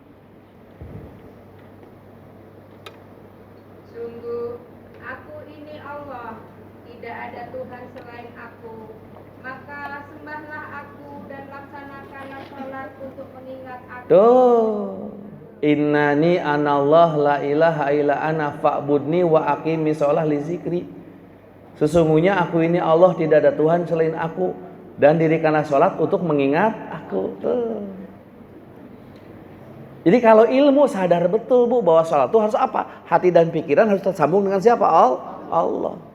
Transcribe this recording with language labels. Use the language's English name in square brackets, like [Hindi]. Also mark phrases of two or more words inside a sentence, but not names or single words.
[Indonesian] Sungguh, aku ini Allah, tidak ada Tuhan selain aku. Maka sembahlah aku dan laksanakanlah sholat untuk mengingat aku. Tuh. [Arabic] إنني أنا الله لا إله إلا أنا فاعبدني وأقم الصلاة لذكري. [Indonesian] Sesungguhnya aku ini Allah, tidak ada Tuhan selain aku, dan dirikanlah sholat untuk mengingat aku. Tuh. Jadi kalau ilmu sadar betul Bu bahwa sholat itu harus apa? Hati dan pikiran harus tersambung dengan siapa? Allah.